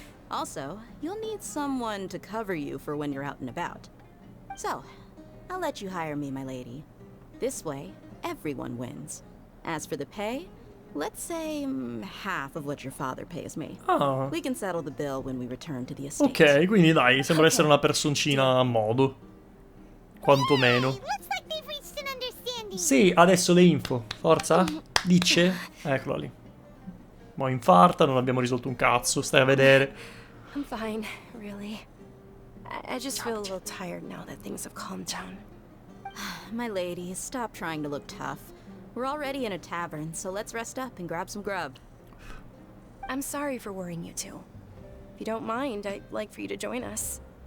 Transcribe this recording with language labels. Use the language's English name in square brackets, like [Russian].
[English] Also, you'll need someone to cover you for when you're out and about. So, I'll let you hire me, my lady. This way, everyone wins. As for the pay, let's say half of what your father pays me. Ah. We can settle the bill when we return to the estate. [Italian] Ok, quindi dai, sembra essere una personcina a modo. Quantomeno. [English] Looks like they've reached an understanding. [Italian] Sì, adesso le info. Forza? Dice? Eccola lì. Mo' infarta, non abbiamo risolto un cazzo, stai a vedere. [English] I'm fine, really. I just feel a little tired now that things have calmed down. My lady, stop trying to look tough. We're already in a tavern, so let's rest up and grab some grub. I'm sorry for worrying you two. If you don't mind, I'd like for you to join us.